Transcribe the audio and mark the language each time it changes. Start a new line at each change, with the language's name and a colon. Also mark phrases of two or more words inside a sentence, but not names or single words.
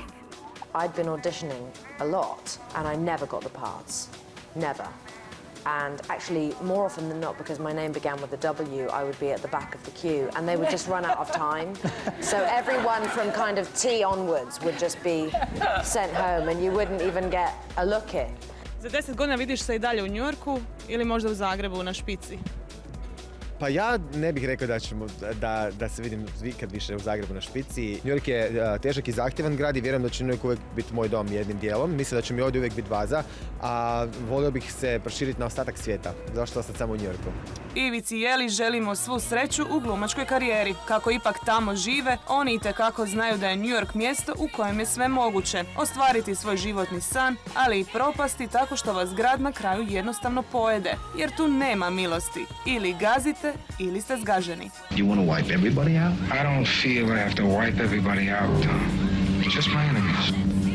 English: I'd been auditioning a lot, and I never got the parts. Never. And actually, more often than not, because my name began with a W, I would be at the back of the queue, and they would just run out of time. So everyone from kind of T onwards would just be sent home, and you wouldn't even get a look in.
Croatian: Za 10 godina vidiš se i dalje u New Yorku ili možda u Zagrebu na špici? Pa ja ne bih rekao da se vidim kad više u Zagrebu na špici. New York je težak i zahtjevan grad i vjerujem da će New York uvijek biti moj dom jednim dijelom. Mislim da će mi ovdje uvijek biti baza, a volio bih se proširiti na ostatak svijeta. Zašto ostati samo u New Yorku? Ivici i Eli želimo svu sreću u glumačkoj karijeri. Kako ipak tamo žive, oni itekako znaju da je New York mjesto u kojem je sve moguće. Ostvariti svoj životni san, ali i propasti tako što vas grad na kraju jednostavno pojede. Jer tu nema milosti. Ili gazite, ili ste zgaženi.
English: You want to wipe everybody out? I don't feel I have to wipe everybody out, Tom. Just my enemies.